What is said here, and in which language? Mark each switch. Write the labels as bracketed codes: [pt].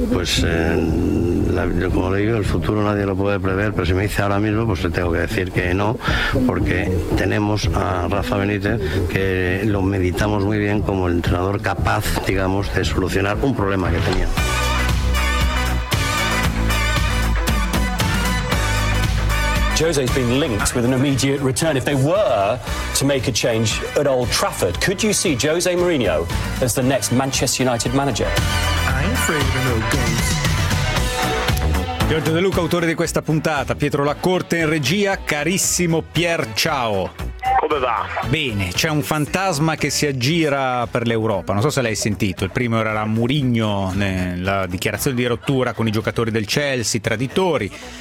[es] Pues como le digo, el futuro nadie lo puede prever, pero si me dice ahora mismo, pues le tengo que decir que no, porque tenemos a Rafa Benítez, que lo meditamos muy bien como el entrenador capaz, digamos, de solucionar un problema que tenía. [en] Jose's been linked with an immediate return. If they were to make a change at Old Trafford, could you see Jose Mourinho as the next Manchester United manager? I'm afraid of no games. [it] Giorgio De Luca, autore di questa puntata, Pietro Laccorte in regia, carissimo Pier, ciao. Come va? Bene, c'è un fantasma che si aggira per l'Europa, non so se l'hai sentito. Il primo era Mourinho, la dichiarazione di rottura con i giocatori del Chelsea, traditori.